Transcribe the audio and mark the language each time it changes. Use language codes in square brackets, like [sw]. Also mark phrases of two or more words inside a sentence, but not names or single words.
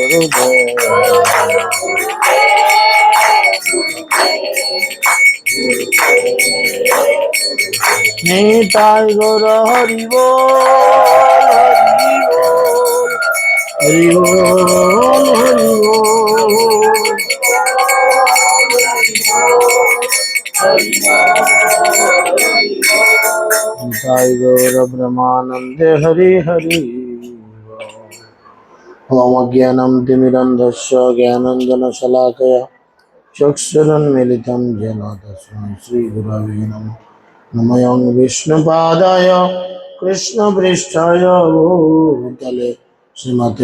[bn] গুরুদেব নিতাই গৌর হরি বল হরি বল হরি বল নিতাই গৌর ব্রহ্মানন্দে হরি হরি [sa] ओम अज्ञानं तिमिरन्धस्य ज्ञानाञ्जनशलाकया चक्षुरुन्मीलितं येन तस्मै श्रीगुरवे नमः नमः विष्णुपादाय कृष्णपृष्ठाय भूतले श्रीमते